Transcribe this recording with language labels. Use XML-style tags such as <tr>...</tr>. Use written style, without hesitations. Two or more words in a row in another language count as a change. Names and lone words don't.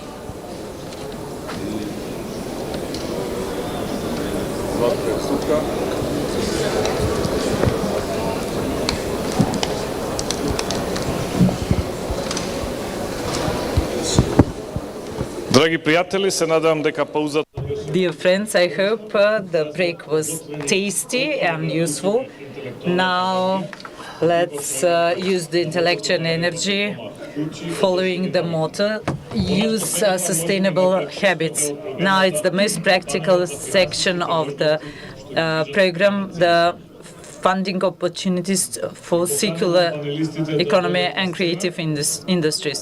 <mk>Златко е сука. Драги пријатели, се надевам дека паузата.</mk> <en>Dear friends, I hope the break was tasty and useful. Now let's use the intellectual energy following the motto, use sustainable habits. Now it's the most practical section of the program, the funding opportunities for circular economy and creative industries.</en>